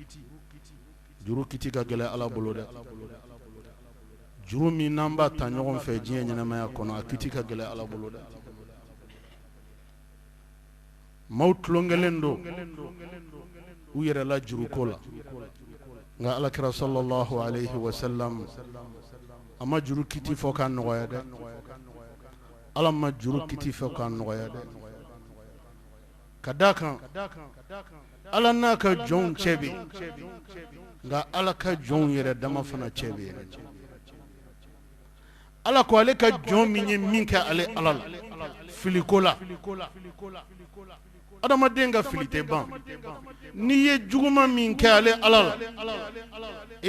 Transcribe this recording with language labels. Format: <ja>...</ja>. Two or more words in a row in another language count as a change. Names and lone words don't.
<bm>ka gɛlɛ ala bolo dɛ juru min n'an b'a ta ɲɔgɔn fɛ diɲɛ ɲɛnamaya kɔnɔ a kiti ka gɛlɛ ala bolo dɛ maaw tulonkɛlen do u yɛrɛ la juruko la nka alakira</bm> <ar>صلى الله عليه وسلم</ar> <bm>ama juru kiti fo kan nogoya de ala ma juru kiti fo kan nogoya de kadakan ala n'a ka jɔnw cɛ bɛ nka ala ka jɔnw yɛrɛ dama fana cɛ bɛ ala ko ale ka jɔn min ye min kɛ ale ala la filiko la adamaden ka fili tɛ ban n'i ye juguman min kɛ ale ala la i</bm>